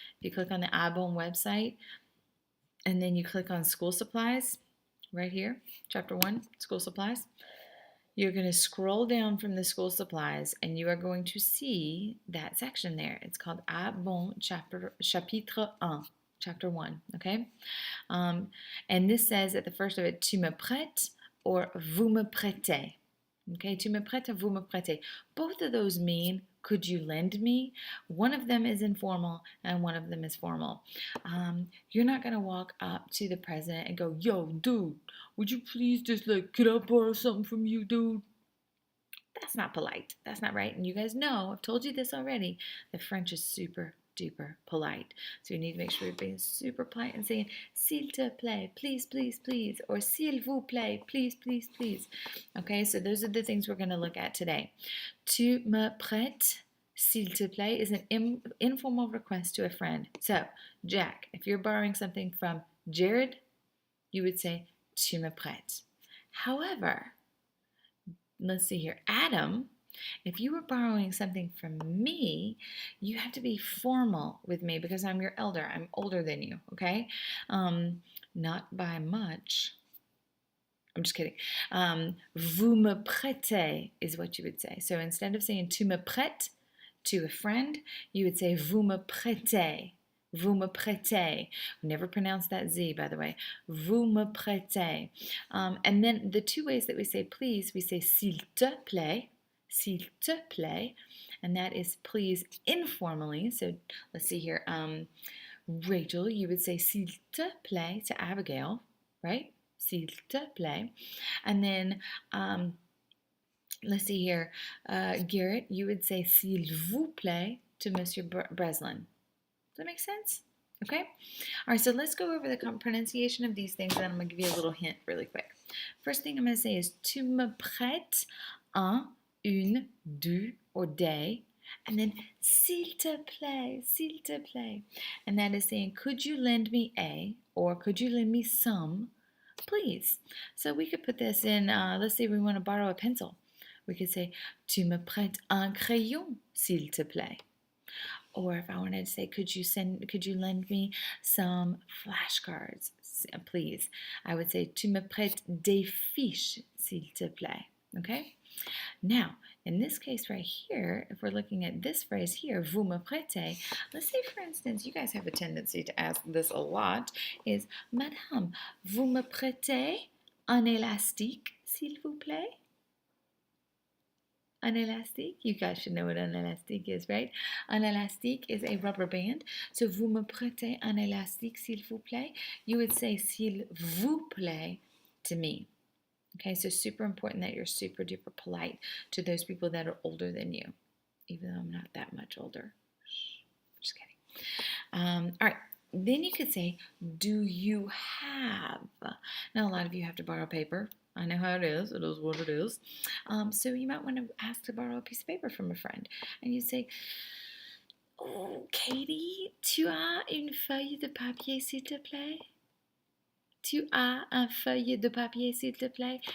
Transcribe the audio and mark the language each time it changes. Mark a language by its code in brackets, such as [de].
[en] If you click on the Abon website, and then you click on school supplies, right here, chapter 1, school supplies. You're going to scroll down from the school supplies and you are going to see that section there. It's called Abon chapitre 1, chapter 1, okay? And this says at the first of it, [fr] tu me prêtes [en] or [fr] vous me prêtez. [en] Okay, tu me prêtes or vous me prêtez. Both of those mean could you lend me? One of them is informal and one of them is formal. You're not going to walk up to the president and go, yo, dude, would you please just like, could I borrow something from you, dude? That's not polite. That's not right. And you guys know, I've told you this already, the French is super duper polite. So you need to make sure you're being super polite and saying, [fr] s'il te plaît, [en] please, please, please, or [fr] s'il vous plaît, [en] please, please, please. Okay, so those are the things we're going to look at today. [fr] Tu me prêtes, s'il te plaît, [en] is an informal request to a friend. So, Jack, if you're borrowing something from Jared, you would say, [fr] tu me prêtes. [en] However, let's see here, Adam, if you were borrowing something from me, you have to be formal with me because I'm your elder. I'm older than you, okay? Not by much. I'm just kidding. [fr] Vous me prêtez [en] is what you would say. So instead of saying [fr] tu me prêtes [en] to a friend, you would say [fr] vous me prêtez. Vous me prêtez. [en] Never pronounce that Z, by the way. [fr] Vous me prêtez. [en] And then the two ways that we say please, we say [fr] s'il te plaît, s'il te plaît, [en] and that is please informally. So let's see here. Rachel, you would say [fr] s'il te plaît [en] to Abigail, right? [fr] S'il te plaît. [en] And then let's see here. Garrett, you would say [fr] s'il vous plaît [en] to Monsieur Breslin. Does that make sense? Okay? All right, so let's go over the pronunciation of these things, and then I'm going to give you a little hint really quick. First thing I'm going to say is [fr] tu me prêtes un, une, deux, [en] or des, and then [fr] s'il te plaît. [en] And that is saying, could you lend me a, or could you lend me some, please? So we could put this in, let's say we want to borrow a pencil. We could say, [fr] tu me prêtes un crayon, s'il te plaît. [en] Or if I wanted to say, could you lend me some flashcards, please? I would say, [fr] tu me prêtes des fiches, s'il te plaît. [en] Okay? Now, in this case right here, if we're looking at this phrase here, [fr] vous me prêtez, [en] let's say, for instance, you guys have a tendency to ask this a lot, is, [fr] Madame, vous me prêtez un élastique, s'il vous plaît? [en] An élastique, you guys should know what an élastique is, right? An élastique is a rubber band. So, [fr] vous me prêtez un élastique, s'il vous plaît? [en] You would say, [fr] s'il vous plaît, [en] to me. Okay, so super important that you're super duper polite to those people that are older than you, even though I'm not that much older. Just kidding. All right, then you could say, do you have? Now, a lot of you have to borrow paper. I know how it is. It is what it is. So you might want to ask to borrow a piece of paper from a friend. And you say, oh, [fr] Katie, tu as une feuille de papier, s'il te plaît? Tu as un feuille de papier, s'il te plaît?